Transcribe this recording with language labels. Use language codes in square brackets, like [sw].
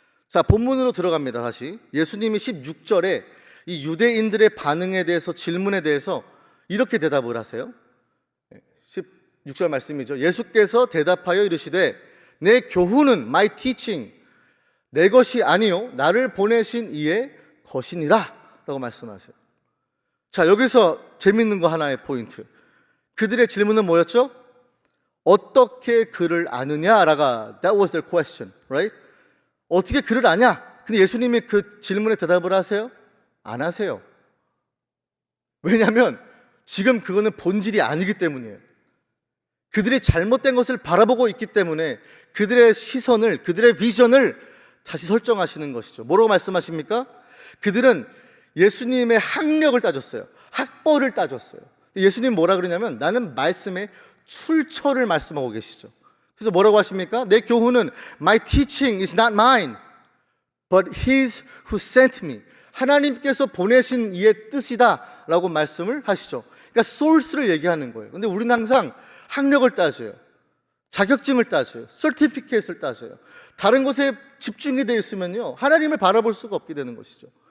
[ko] 자, 본문으로 들어갑니다. 다시 예수님이 16절에 이 유대인들의 반응에 대해서, 질문에 대해서 이렇게 대답을 하세요. 16절 말씀이죠. 예수께서 대답하여 이르시되 내 교훈은, [en] my teaching, [ko] 내 것이 아니요 나를 보내신 이의 것이니라 라고 말씀하세요. 자, 여기서 재밌는 거 하나의 포인트. 그들의 질문은 뭐였죠? 어떻게 그를 아느냐라가 [en] that was their question, right? [ko] 어떻게 그를 아냐? 근데 예수님이 그 질문에 대답을 하세요? 안 하세요. 왜냐하면 지금 그거는 본질이 아니기 때문이에요. 그들이 잘못된 것을 바라보고 있기 때문에 그들의 시선을, 그들의 비전을 다시 설정하시는 것이죠. 뭐라고 말씀하십니까? 그들은 예수님의 학력을 따졌어요. 학벌을 따졌어요. 예수님 뭐라 그러냐면, 나는 말씀의 출처를 말씀하고 계시죠. 그래서 뭐라고 하십니까? 내 교훈은 [en] my teaching is not mine, but his who sent me. [ko] 하나님께서 보내신 이의 뜻이다 라고 말씀을 하시죠. 그러니까 소스를 얘기하는 거예요. 근데 우리는 항상 학력을 따져요. 자격증을 따져요. 서티피케이트를 따져요. 다른 것에 집중이 되어 있으면요, 하나님을 바라볼 수가 없게 되는 것이죠.